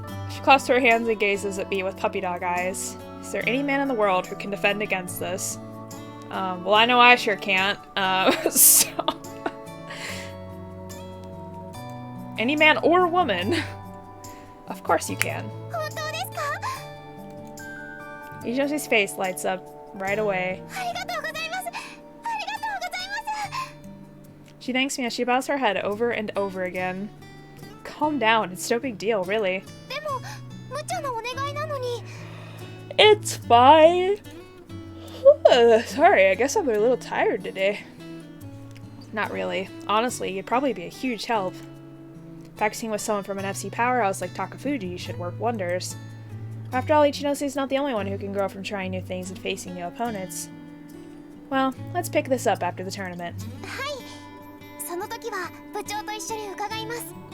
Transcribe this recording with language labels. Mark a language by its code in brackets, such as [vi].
[en] She clasps her hands and gazes at me with puppy dog eyes. Is there any man in the world who can defend against this? Well, I know I sure can't. So... Any man or woman. Of course you can. [ja] 本当ですか？ [en] Yoshi's face lights up right away. [ja] ありがとうございます。ありがとうございます。 [en] She thanks me as she bows her head over and over again. Calm down, it's no big deal, really. [ja] でも無茶なお願いなのに。 [en] It's fine. Sorry, I guess I'm a little tired today. Not really. Honestly, you'd probably be a huge help. Practicing with someone from an FC powerhouse like Takafuji should work wonders. After all, Ichinose is not the only one who can grow from trying new things and facing new opponents. Well, let's pick this up after the tournament. [ja] はい。その時は部長と一緒に伺います。